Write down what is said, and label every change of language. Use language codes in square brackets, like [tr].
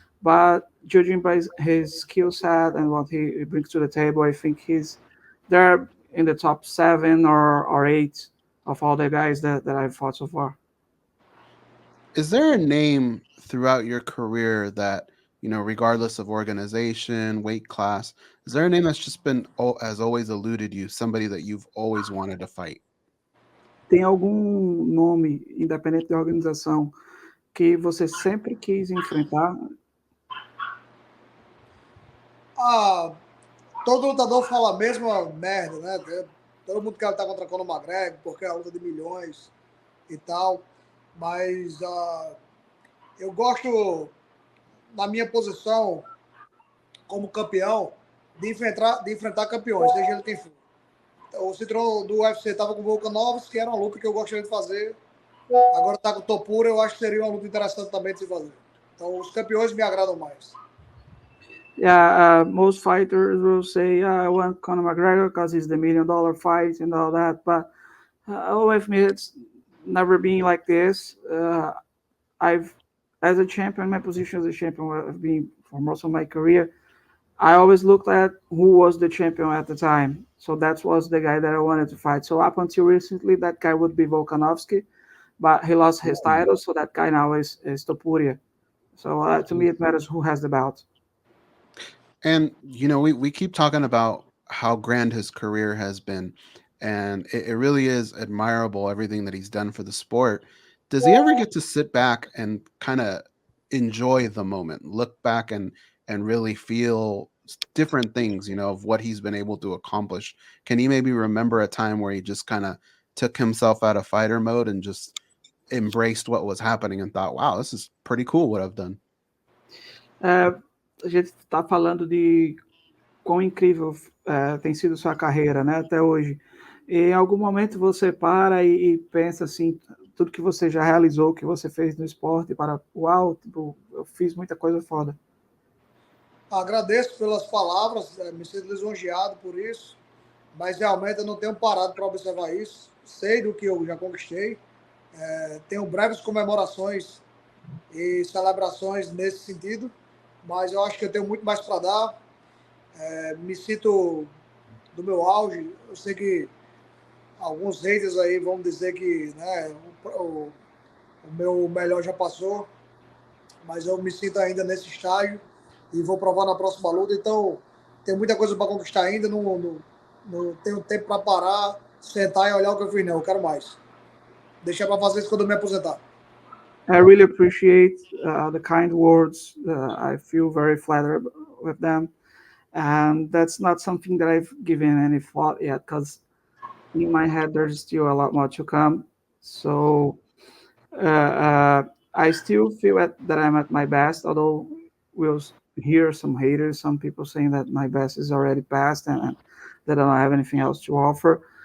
[en] But judging by his skill set and what he brings to the table, I think he's there in the top 7 or 8 of all the guys that I've fought so far. Is there a name throughout your career that, regardless of organization, weight class, is there a name that's just has always eluded you, somebody that you've always wanted to fight? [pt] Tem algum nome, independente da organização, que você sempre quis enfrentar? Todo lutador fala a mesma merda, né? Todo mundo quer lutar contra Conor McGregor, porque é a luta de milhões e tal. Mas eu gosto, na minha posição como campeão, de enfrentar campeões, seja ele quem for. O cinturão do UFC estava com o Volkanovski, que era uma luta que eu gostaria de fazer. Agora está com o Topuria, eu acho que seria uma luta interessante também de se fazer. Então, os campeões me agradam mais. [en] Yeah, most fighters will say, I want Conor McGregor because he's the $1 million fight and all that. But with me, it's never been like this. As a champion, my position as a champion have been for most of my career. I always looked at who was the champion at the time. So that was the guy that I wanted to fight. So up until recently, that guy would be Volkanovski, but he lost his title. So that guy now is Topuria. So to me, it matters who has the bout. And, we keep talking about how grand his career has been. And it really is admirable, everything that he's done for the sport. Does he ever get to sit back and kind of enjoy the moment, look back and really feel different things, of what he's been able to accomplish? Can he maybe remember a time where he just kind of took himself out of fighter mode and just embraced what was happening and thought, wow, this is pretty cool what I've done? [pt] A gente está falando de quão incrível tem sido sua carreira, né, até hoje. E em algum momento você para e pensa assim, tudo que você já realizou, que você fez no esporte, para, uau, tipo, eu fiz muita coisa foda. Agradeço pelas palavras, me sinto lisonjeado por isso, mas realmente eu não tenho parado para observar isso. Sei do que eu já conquistei, tenho breves comemorações e celebrações nesse sentido, mas eu acho que eu tenho muito mais para dar. Me sinto do meu auge. Eu sei que alguns haters aí vão dizer que, né, o meu melhor já passou, mas eu me sinto ainda nesse estágio e vou provar na próxima luta. Então, tem muita coisa para conquistar ainda, não tenho tempo para parar, sentar e olhar o que eu fiz, não. Eu quero mais. Deixar para fazer isso quando eu me aposentar. [en] I really appreciate the kind words. I feel very flattered with them. And that's not something that I've given any thought yet, because in my head, there's still a lot more to come. So I still feel that I'm at my best, although we'll hear some haters, some people saying that my best is already past and that I don't have anything else to offer.